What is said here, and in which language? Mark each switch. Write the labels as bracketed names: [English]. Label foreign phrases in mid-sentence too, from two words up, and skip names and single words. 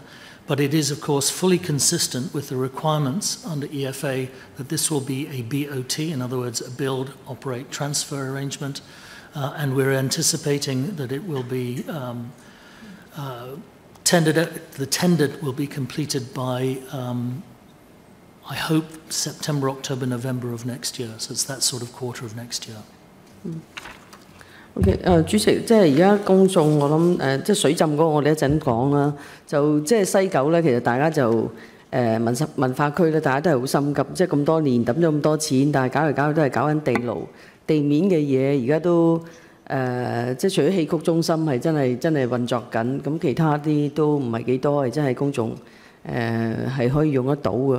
[English] But it is, of course, fully consistent with the requirements under EFA that this will be a BOT, in other words, a build, operate, transfer arrangement, and we're anticipating that it will be the tender will be completed by, I hope, September, October, November of next year. So it's that sort of quarter of next year. [Cantonese] OK， 主席，即係而家公眾，我諗即係水浸嗰個，我哋一陣講啦。就即係西九咧，其實大家就文化區咧，大家都係好心急，即係咁多年抌咗咁多錢，但係搞嚟搞去都係搞緊地牢，地面嘅嘢而家都即係除咗戲曲中心係真係運作緊，咁其他啲都唔係幾多係真係公眾係可以用得到嘅。